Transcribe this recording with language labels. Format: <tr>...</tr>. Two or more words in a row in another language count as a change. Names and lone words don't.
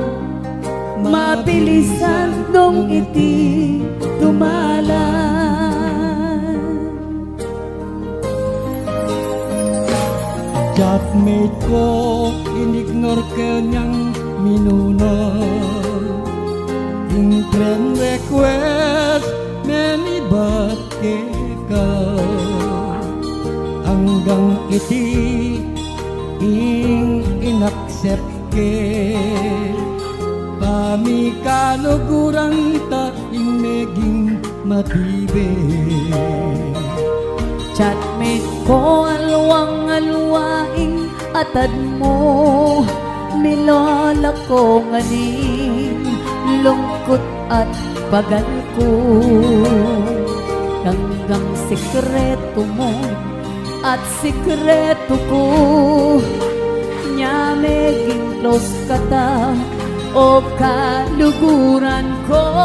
<pam>Mabilisan nung iti tumalan. Chatmate ko, inignore ka niyang minuna. Yung</pam> <en>friend request,</en> <pam>many ba't ka? Hanggang iti, inaccept ke. Kami kaluguran ta, meging matibe. Chatmate ko, alwang-alwaing atad mo. Milala ko nganing lungkot at bagal ko. Hanggang sikreto mo at sikreto ko. Nya meging close ka ta o kaluguran ko.</pam>